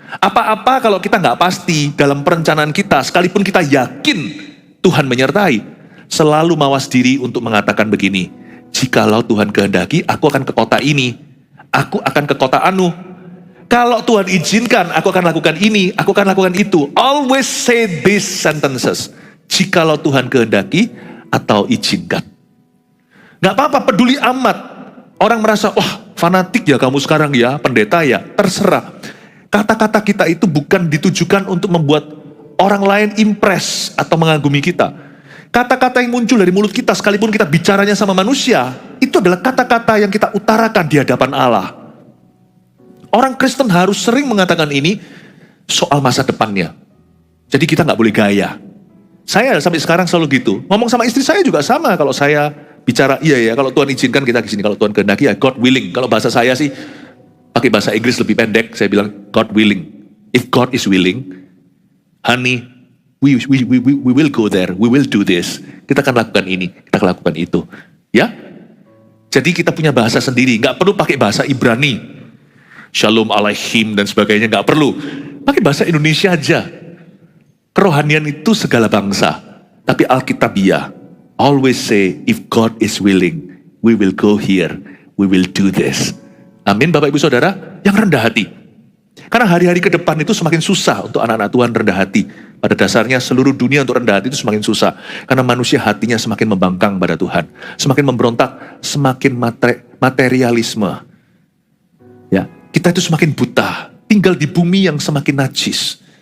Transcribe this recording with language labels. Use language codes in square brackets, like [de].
[id] Apa-apa kalau kita nggak pasti dalam perencanaan kita, sekalipun kita yakin Tuhan menyertai, selalu mawas diri untuk mengatakan begini, jikalau Tuhan kehendaki, aku akan ke kota ini, aku akan ke kota anu. Kalau Tuhan izinkan, aku akan lakukan ini, aku akan lakukan itu. [en] Always say these sentences. [id] Jikalau Tuhan kehendaki atau izinkan. Gak apa-apa, peduli amat. Orang merasa, wah fanatik ya kamu sekarang ya, pendeta ya, terserah. Kata-kata kita itu bukan ditujukan untuk membuat orang lain impress atau mengagumi kita. Kata-kata yang muncul dari mulut kita, sekalipun kita bicaranya sama manusia, itu adalah kata-kata yang kita utarakan di hadapan Allah. Orang Kristen harus sering mengatakan ini soal masa depannya. Jadi kita nggak boleh gaya. Saya sampai sekarang selalu gitu. Ngomong sama istri saya juga sama. Kalau saya bicara, iya ya, kalau Tuhan izinkan kita kesini. Kalau Tuhan kehendaki ya [en] God willing. [id] Kalau bahasa saya sih, pakai bahasa Inggris lebih pendek. Saya bilang [en] God willing. If God is willing, honey, we will go there. We will do this. [id] Kita akan lakukan ini. Kita akan lakukan itu. Ya. Jadi kita punya bahasa sendiri. Nggak perlu pakai bahasa Ibrani. Shalom alaihim dan sebagainya, nggak perlu. Pakai bahasa Indonesia aja. Kerohanian itu segala bangsa. Tapi Alkitabiah, [en] always say, if God is willing, we will go here, we will do this. [id] Amin Bapak Ibu Saudara, yang rendah hati. Karena hari-hari ke depan itu semakin susah untuk anak-anak Tuhan rendah hati. Pada dasarnya seluruh dunia untuk rendah hati itu semakin susah. Karena manusia hatinya semakin membangkang pada Tuhan. Semakin memberontak, semakin materialisme. Ya. Kita itu semakin buta, tinggal di bumi yang semakin najis.